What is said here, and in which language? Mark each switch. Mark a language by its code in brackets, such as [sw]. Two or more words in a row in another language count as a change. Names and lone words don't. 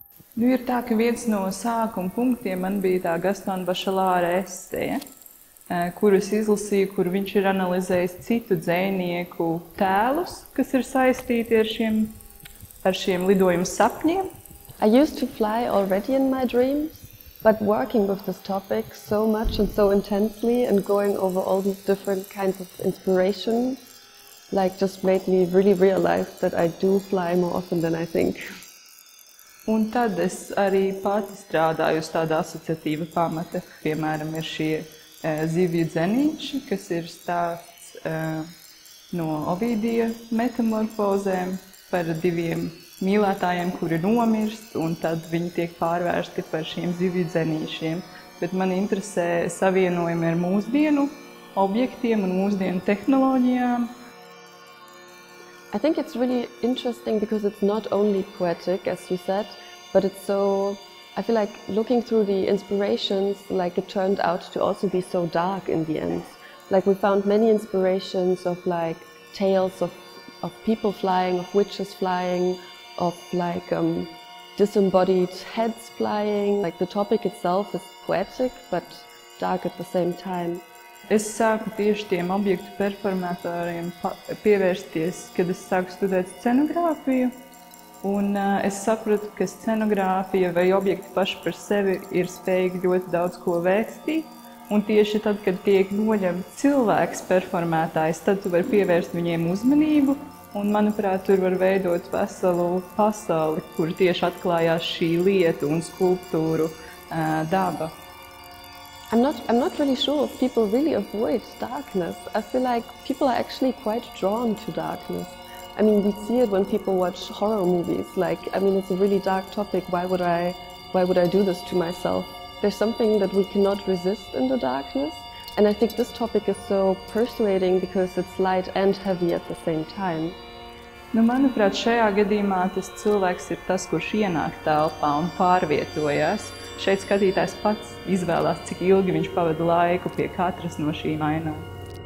[lv] Nu, ir tā, ka viens no sākuma punktiem man bija tā Gastona Bašelāra eseja, kuru es izlasīju, kur viņš ir analizējis citu dzejnieku tēlus, kas ir saistīti ar šiem lidojumu sapņiem. [en] I used to fly already in my dreams, but working with this topic so much and so intensely and going over all these different kinds of inspiration, like just made me really realize that I do fly more often than I think. [lv] Un tad es arī pati strādāju uz tāda asociatīva pamata. Piemēram, ir šie zivju dzenīši, kas ir stāsts no Ovidija metamorfozēm par diviem mīlētājiem, kuri nomirst, un tad viņi tiek pārvērsti par šiem zivju dzenīšiem. Bet man interesē savienojumi ar mūsdienu objektiem un mūsdienu tehnoloģijām. [en] I think it's really interesting because it's not only poetic, as you said, but it's so, I feel like looking through the inspirations, like it turned out to also be so dark in the end. Like we found many inspirations of like tales of people flying, of witches flying, of like disembodied heads flying. Like the topic itself is poetic, but dark at the same time. [lv] Es sāku tieši tiem objektu performatoriem pievērsties, kad es sāku studēt scenogrāfiju. Un es sapratu, ka scenogrāfija vai objekti paši par sevi ir spējīgi ļoti daudz ko vēstīt. Un tieši tad, kad tiek noņemts cilvēks performētājs, tad tu vari pievērst viņiem uzmanību. Un, manuprāt, tur var veidot veselu pasauli, kur tieši atklājās šī lieta un skulptūru daba. [en] I'm not really sure if people really avoid darkness. I feel like people are actually quite drawn to darkness. I mean, we see it when people watch horror movies. Like, I mean, it's a really dark topic. Why would I do this to myself? There's something that we cannot resist in the darkness. And I think this topic is so persuading because it's light and heavy at the same time. [lv] Nu, manuprāt, šajā gadījumā tas cilvēks ir tas, kurš ienāk telpā un pārvietojās. Šeit skatītājs pats izvēlās, cik ilgi viņš pavada laiku pie katras no šīm ainām.